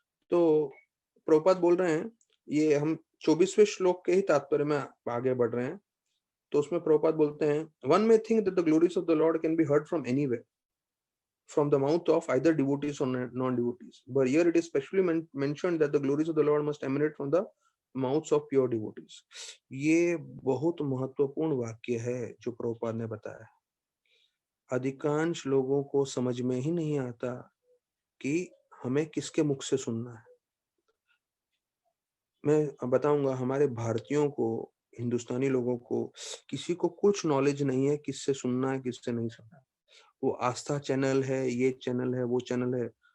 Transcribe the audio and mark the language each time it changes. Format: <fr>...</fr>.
<hi>तो प्रभुपाद बोल रहे हैं, ये हम 24वें श्लोक के ही तात्पर्य में आगे बढ़ रहे हैं। तो उसमें प्रभुपाद बोलते हैं,</hi> <en>One may think that the glories of the Lord can be heard from anywhere, from the mouth of either devotees or non-devotees. But here it is specially mentioned that the glories of the Lord must emanate from the mouths of pure devotees.</en> <hi>ये बहुत महत्वपूर्ण वाक्य है जो प्रभुपाद ने बताया। अधिकांश लोगों को समझ में ही नहीं आता कि हमें किसके मुख से सुनना है। मैं बताऊंगा, हमारे भारतीयों को, हिंदुस्तानी लोगों को, किसी को कुछ नॉलेज नहीं है किससे सुनना है किससे नहीं सुनना है। वो आस्था चैनल है, ये चैनल है, वो चैनल है,</hi>